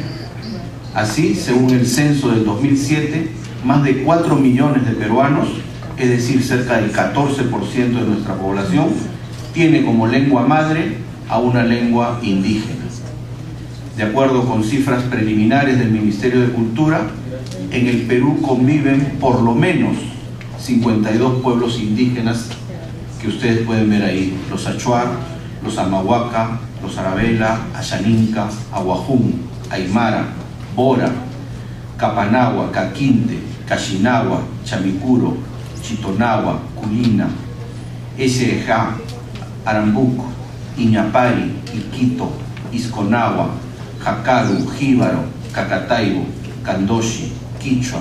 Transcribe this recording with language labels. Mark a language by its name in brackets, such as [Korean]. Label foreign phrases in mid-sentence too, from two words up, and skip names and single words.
[Spanish] Así, según el censo del 2007, más de 4 millones de peruanos, es decir, cerca del 14% de nuestra población, tiene como lengua madre a una lengua indígena. De acuerdo con cifras preliminares del Ministerio de Cultura, en el Perú conviven por lo menos 52 pueblos indígenas que ustedes pueden ver ahí: los Achuar, los Amahuaca, los Arabela, Ayaninca, Aguajún, Aymara, Bora, Capanagua, Caquinte, Cachinagua, Chamicuro, Chitonagua, Culina. Echeja, Arambuco, Iñapari, Iquito, Isconagua, Jacaru, Jíbaro, Cacataibo, Candoshi, Quichua,